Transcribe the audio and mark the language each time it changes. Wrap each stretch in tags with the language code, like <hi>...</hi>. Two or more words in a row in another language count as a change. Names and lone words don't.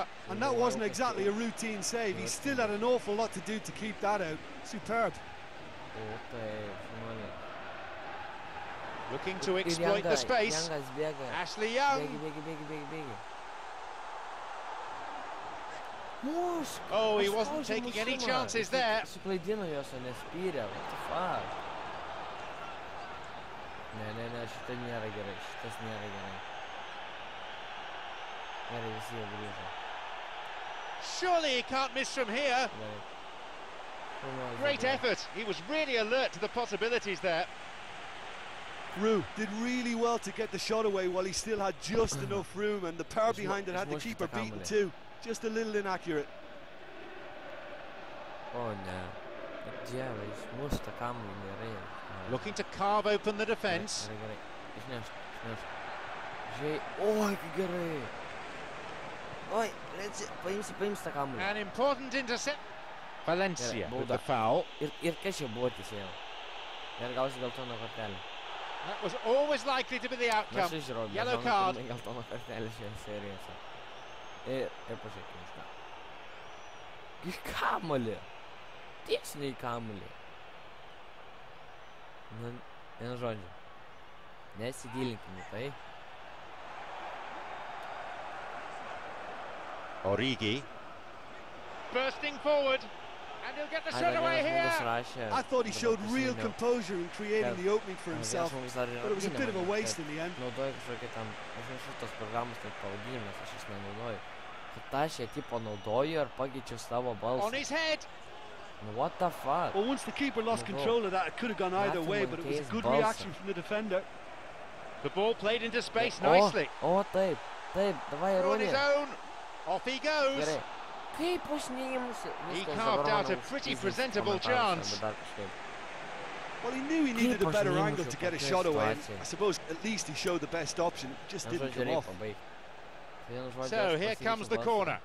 <en>And that wasn't exactly a routine save. He still had an awful lot to do to keep that out. Superb. Looking to exploit the space. Ashley Young. Oh, he wasn't taking any chances there. What the fuck?</en> <lt>Ne, šitą nėra gerai, šitas nėra gerai. Gerai, visi jau grįžo.</lt> <en>Surely he can't miss from here. Great effort. He was really alert to the possibilities there. Rue did really well to get the shot away while he still had just enough room, and the power behind it had the keeper beaten too. Just a little inaccurate. Oh no.</en> <lt>Dieve, išmušta kamuolį gerai.</lt> <en>Looking to carve open the defence. An important intercept. Valencia with the foul. That was always likely to be the outcome. Yellow card.</en> <lt>Tiesniai kamuolį. Vienu žodžiu. Nesigilinkim į tai.</lt> <en>Origi. Bursting forward. And he'll get the shot away here. I thought he showed real composure in creating the opening for himself, but it was a bit of a waste in the end.</en> <lt>Naudoju kažkokią tam, aš nesu tos programos net pavadinimas, aš jas nenaudoju. Kad aš ją tipo naudoju ir pakeičiu savo balsą.</lt> <en>On his head. What the fuck? Well, once the keeper lost control of that, it could have gone either way, but it was a good reaction from the defender. The ball played into space nicely.</en> <lt>Oh, taip, davai</lt> <en>on his own. Off he goes.</en> <lt>Gerai.</lt> <en>He carved out a pretty presentable chance. Well, he knew he needed a better angle to get a shot away. I suppose at least he showed the best option. It just didn't come off. So here comes the corner.</en>